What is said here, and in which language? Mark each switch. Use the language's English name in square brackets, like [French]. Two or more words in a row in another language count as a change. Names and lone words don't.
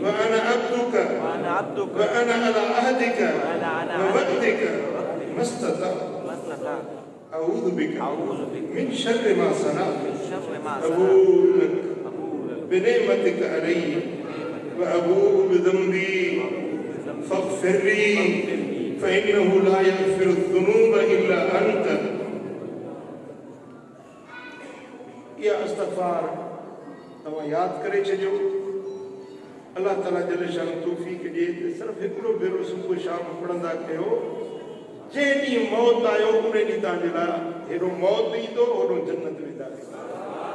[Arabic] أنا عبدك وأنا على عهدك ووعدك ما استطعت أعوذ بك من شر ما صنعت أبوء لك بنعمتك علي وأبوء بذنبي فاغفر لي فإنه لا يغفر الذنوب إلا أنت. [Sindhi] इहा इस्तग़फ़ार तव्हां यादि करे छॾियो। अल्लाह ताला जल शान तौफ़ीक़ ॾिए त सिर्फ़ु हिकिड़ो भेरो सुबुह शाम पढ़ंदा कयो। जंहिं ॾींहुं मौत आयो उन ॾींहुं तव्हांजे लाइ हेॾो मौत ईंदो होॾो जन्नत वेंदा।